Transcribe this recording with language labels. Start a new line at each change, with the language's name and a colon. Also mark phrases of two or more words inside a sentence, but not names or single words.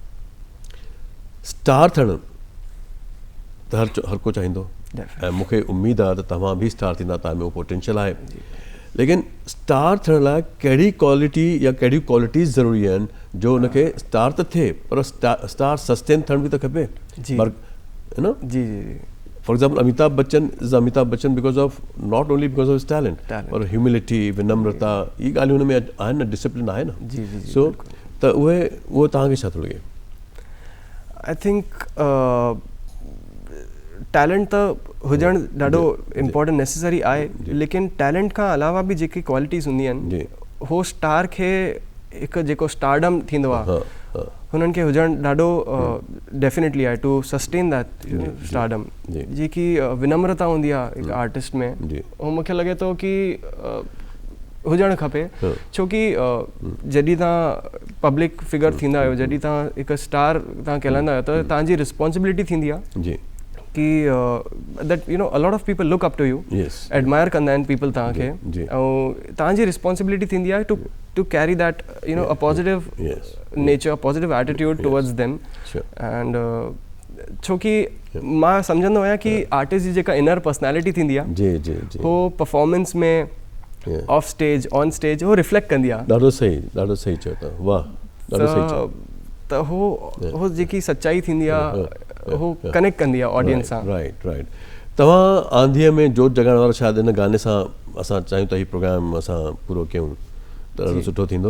Sindhi: स्टार थियणु त हर को चाहींदो ऐं मूंखे उमेद आहे त तव्हां बि स्टार थींदा तव्हां में उहो पोटेंशियल आहे लेकिन स्टार थियण लाइ कहिड़ी क्वालिटी या कहिड़ियूं क्वालिटीज़ ज़रूरी आहिनि जो उनखे स्टार त थिए पर स्टार सस्टेन थियण बि त खपे जी जी
English: for example Amitabh Bachchan is Amitabh Bachchan because of not only because of his talent
Sindhi: पर ह्यूमिलिटी विनम्रता इहे ॻाल्हियूं हुन में आहिनि न डिसिप्लिन आहे न सो त उहो तव्हांखे छा थो लॻे
English: I think
Sindhi: टैलेंट त हुजणु ॾाढो
English: important necessary
Sindhi: आहे लेकिन टैलेंट खां अलावा बि जेकी क्वालिटीज़ हूंदी आहिनि हो स्टार खे हिकु जेको स्टारडम थींदो आहे हुननि खे हुजणु ॾाढो डेफिनेटली आहे
English: to sustain that stardom
Sindhi: जेकी विनम्रता हूंदी आहे हिकु आर्टिस्ट में उहो मूंखे लॻे थो की हुजणु खपे छो की जॾहिं तव्हां
English: public figure
Sindhi: थींदा आहियो जॾहिं तव्हां हिकु स्टार तव्हां कहलाईंदा आहियो त तव्हांजी रिस्पॉन्सिबिलिटी थींदी आहे की
English: that you know a lot of people look up to you admire
Sindhi: कंदा आहिनि पीपल तव्हांखे ऐं तव्हांजी रिस्पॉन्सिबिलिटी थींदी आहे
English: to carry that you know a positive nature positive attitude towards them and
Sindhi: छो की मां सम्झंदो आहियां की आर्टिस्ट जी जेका
English: inner personality
Sindhi: थींदी आहे हो परफॉर्मेंस में
English: off stage on stage
Sindhi: वो रिफ्लेक्ट कंदी आहे ॾाढो सही चयो था वाह ॾाढो सही चयो त हो जेकी सच्चाई थींदी आहे हो कनेक्ट कंदी आहे ऑडियंस सां राइट तव्हां आंधीअ में जोत जॻाइण वारा शायदि हिन गाने सां असां चाहियूं त हीउ प्रोग्राम असां पूरो कयूं त ॾाढो सुठो थींदो